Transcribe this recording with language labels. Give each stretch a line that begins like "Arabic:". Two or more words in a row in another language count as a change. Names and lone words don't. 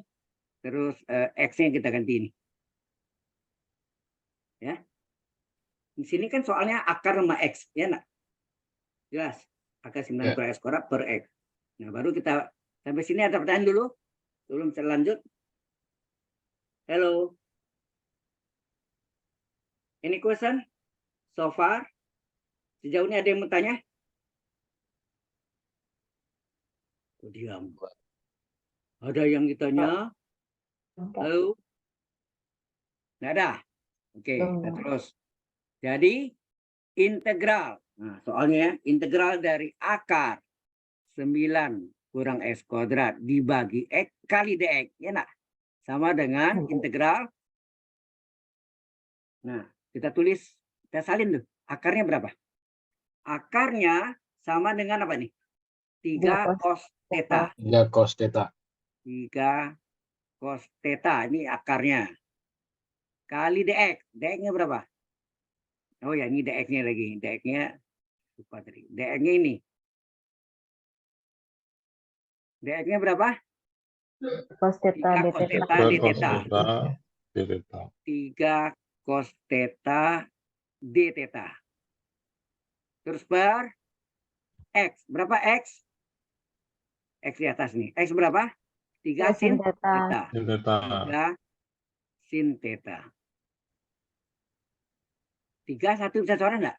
Indonesian: Terus X-nya kita ganti ini. Ya. Di sini kan soalnya akar sama X. Ya enggak? Jelas. Akar 9 kurang X kuadrat per X. Nah, baru kita sampai sini ada pertanyaan dulu sebelum saya lanjut.
English: Hello. Any question so far?
Indonesian: Sejauh ini ada yang mau tanya? Oh, diam. Ada yang ditanya? Halo? Nggak ada? Oke, kita terus. Jadi, integral. Nah, soalnya ya, integral dari akar 9 kurang X kuadrat dibagi X kali DX. Ya nak? Sama dengan integral. Nah, kita tulis, kita salin tuh. Akarnya berapa? Akarnya sama dengan apa nih? 3 cos theta. 3 cos theta. 3 cos theta. Ini akarnya. Kali DX. DX-nya berapa? Oh ya, ini DX-nya lagi. DX-nya lupa tadi. DX-nya ini. DX-nya berapa? Cos theta 3 d cos theta. theta d theta. 3 theta. cos theta d theta. Terus per X. Berapa X? X di atas nih. X berapa? 3 sin theta. 3 sin theta. 3 1 bisa coret enggak?